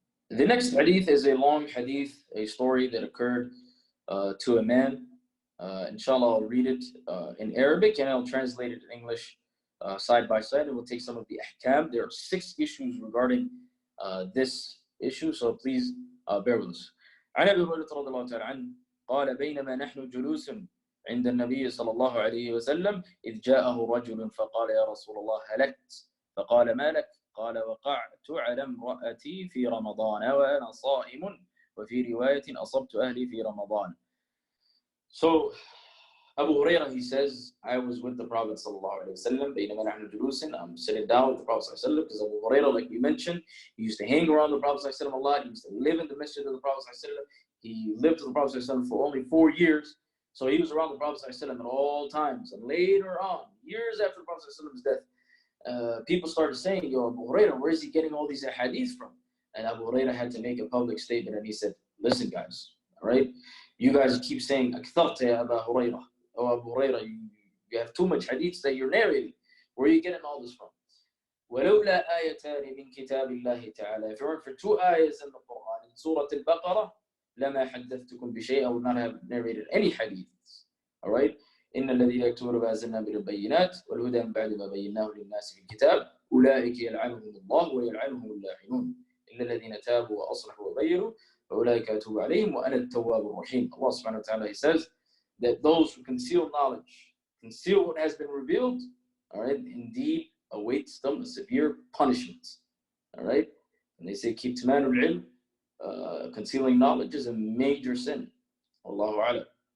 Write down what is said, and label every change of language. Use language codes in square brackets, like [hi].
[en] The next hadith is a long hadith, a story that occurred to a man. Inshallah, I'll read it in Arabic and I'll translate it in English side by side, and we'll take some of the ahkam. There are 6 issues regarding this issue, so please bear with us. [ar] عن أبي هريرة رضي الله تعالى عنه قال بينما نحن جلوس عند النبي صلى الله عليه وسلم إذ جاءه رجل فقال يا رسول الله هلكت فقال ما لك قال وقعت على امرأتي في رمضان وأنا صائم وفي رواية أصبت أهلي في رمضان. [en] So Abu Hurairah, he says, I was with the Prophet sallallahu alaihi wasallam. [ar] بينما نحن جلوس, [en] I'm sitting down with the Prophet sallallahu alaihi wasallam, because Abu Hurairah, like we mentioned, he used to hang around the Prophet sallallahu alaihi wasallam a lot. He used to live in the masjid of the Prophet sallallahu alaihi wasallam. He lived with the Prophet sallallahu alaihi wasallam for only 4 years, so he was around the Prophet sallallahu alaihi wasallam at all times. And later on, years after the Prophet sallallahu alaihi wasallam's death, people started saying, yo, Abu Hurairah, where is he getting all these hadiths from? And Abu Hurairah had to make a public statement, and he said, listen guys, all right, you guys keep saying [ar] أكثرت يا أبا هريرة. [en] Oh, Abu Hurairah, you have too much hadiths that you're narrating. Where are you getting all this from? [ar] ولولا آيتان من كتاب الله تعالى. [en] If it weren't for 2 ayahs in the Quran, in Surah Al-Baqarah, [ar] لما حدثتكم بشيء, [en] I would not have narrated any hadiths. All right? [ar] إن الذين يكتبون ما أنزلنا من البينات والهدى من بعد ما بيناه للناس في الكتاب أولئك يلعنهم الله ويلعنهم اللاعنون إلا الذين تابوا وأصلحوا وبينوا فأولئك أتوب عليهم وأنا التواب الرحيم. [en] Allah subhanahu wa ta'ala, he says that those who conceal knowledge, conceal what has been revealed, all right, indeed awaits them a severe punishment. All right? And they say, keep tamanul ilm, concealing knowledge is a major sin. Allahu a'lam.